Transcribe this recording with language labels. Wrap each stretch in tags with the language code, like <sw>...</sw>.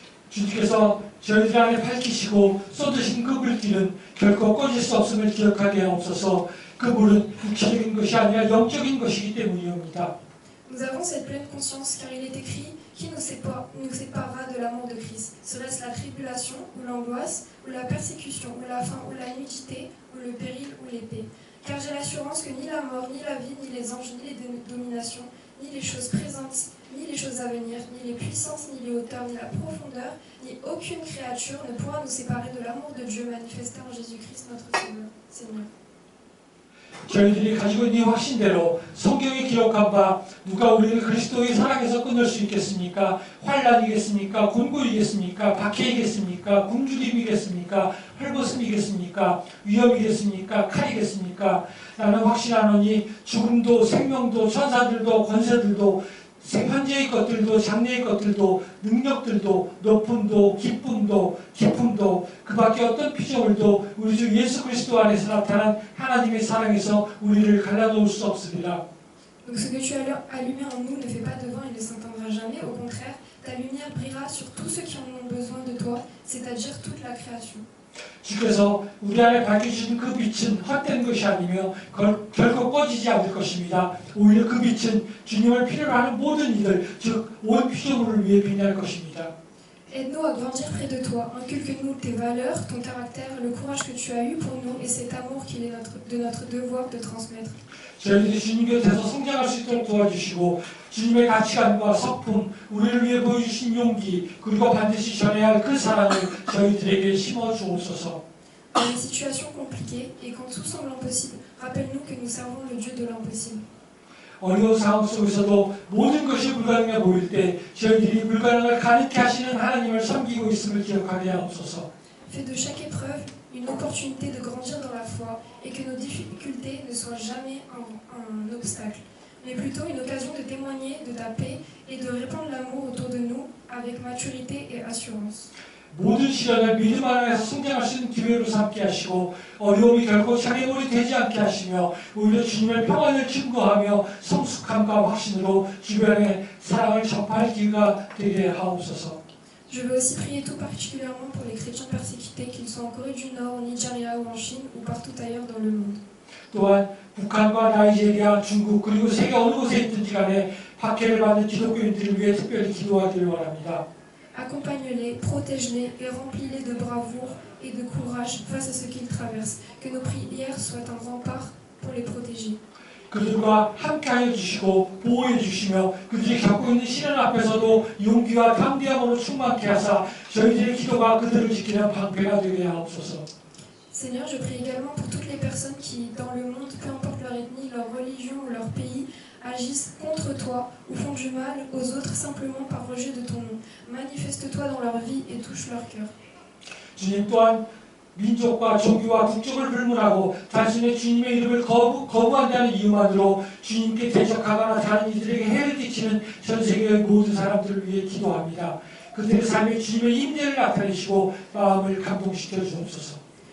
<ko>주님께서 저희들 안에 밝히시고 쏟으신 그 불길은 결코 꺼질 수 없음을 기억하게 하옵소서. 그 불은 육체적인 것이 아니라 영적인 것이기 때문이옵니다.</ko> <fr>Nous avons cette pleine conscience, car il est écrit qui nous séparera de l'amour de Christ. Serait-ce la tribulation, ou l'angoisse, ou la persécution, ou la faim, ou la nudité, ou le péril, ou l'épée. Car j'ai l'assurance que ni la mort, ni la vie, ni les anges, ni les dominations, ni les choses présentes, ni les choses à venir, ni les puissances, ni les hauteurs, ni la profondeur, ni aucune créature ne pourra nous séparer de l'amour de Dieu manifesté en Jésus-Christ notre Seigneur.</fr> <ko>저희들이 가지고 있는 확신대로 성경에 기록한 바 누가 우리를 그리스도의 사랑에서 끊을 수 있겠습니까? 환난이겠습니까? 곤고이겠습니까? 박해이겠습니까? 굶주림이겠습니까? 헐벗음이겠습니까? 위험이겠습니까? 칼이겠습니까? 나는 확신하노니 죽음도 생명도 천사들도 권세들도 현재의 것들도 장래의 것들도 능력들도 높음도 기쁨도 깊음도 그 밖에 어떤 피조물도 우리 주 예수 그리스도 안에서 나타난 하나님의 사랑에서 우리를 갈라놓을 수 없으리라.</ko> <fr>Donc ce que tu as allumé en nous ne fait pas de vent et ne s'éteindra jamais. Au contraire, ta lumière brillera sur tous ceux qui en ont besoin de toi, c'est-à-dire toute la création.</fr> <ko>주께서 우리 안에 밝혀주신 그 빛은 헛된 것이 아니며 결코 꺼지지 않을 것입니다. 오히려 그 빛은 주님을 필요로 하는 모든 이들, 즉 온 피조물을 위해 빛날 것입니다.</ko> <fr>Aide-nous à grandir près de toi. Inculque-nous tes valeurs, ton caractère, le courage que tu as eu pour nous et cet amour qu'il est de notre devoir de transmettre.</fr> <ko>저희들이 주님 곁에서 성장할 수 있도록 도와주시고 주님의 가치관과 성품, 우리를 위해 보여주신 용기, 그리고 반드시 전해야 할 그 사랑을 저희들에게 심어주옵소서.</ko> <fr>Dans les situations compliquées et quand tout semble impossible, rappelle-nous que nous servons le Dieu de l'impossible.</fr> <ko>어려운 상황 속에서도 모든 것이 불가능해 보일 때 저희들이 불가능을 가능케 하시는 하나님을 섬기고 있음을 기억하게 하옵소서.</ko> <fr>Fais de chaque épreuve une opportunité de grandir dans la foi et que nos difficultés ne soient jamais un obstacle, mais plutôt une occasion de témoigner de ta paix et de répandre l'amour autour de nous avec maturité et assurance.</fr> <ko>모든 시련을 믿음 안에서 성장할 수 있는 기회로 삼게 하시고 어려움이 결코 장애물이 되지 않게 하시며 오히려 주님의 평안을 증거하며 성숙함과 확신으로 주변에 사랑을 전파할 기회가 되게 하옵소서.</ko> <fr>Je veux aussi prier tout particulièrement pour les chrétiens persécutés, qu'ils soient en Corée du Nord, au Nigeria ou en Chine ou partout ailleurs dans le monde.</fr> <ko>또한 북한과 나이지리아, 중국 그리고 세계 어느 곳에 있든지 간에 박해를 받는 기독교인들을 위해 특별히 기도하기를 원합니다.</ko> <fr>Accompagne-les, protège-les et remplis-les de bravoure et de courage face à ce qu'ils traversent. Que nos prières soient un rempart pour les protéger.</fr> <ko>그들과 함께하여 주시고 보호해 주시며 그들이 겪고 있는 시련 앞에서도 용기와 담대함으로 충만케 하사 저희들의 기도가 그들을 지키는 방패가 되게 하옵소서.</ko> <fr>Seigneur, je prie également pour toutes les personnes qui, dans le monde, peu importe leur ethnie, leur religion ou leur pays, agissent contre toi ou font du mal aux autres simplement par rejet de ton nom. Manifeste-toi dans leur vie et touche leur cœur.</fr> <ko>주님 또한 민족과 종교와 국적을 불문하고 단순히 주님의 이름을 거부한다는 이유만으로 주님께 대적하거나 다른 이들에게 해를 끼치는 전 세계의 모든 사람들을 위해 기도합니다. 그들의 삶에 주님의 임재를 나타내시고 마음을 감동시켜 주옵소서.</ko>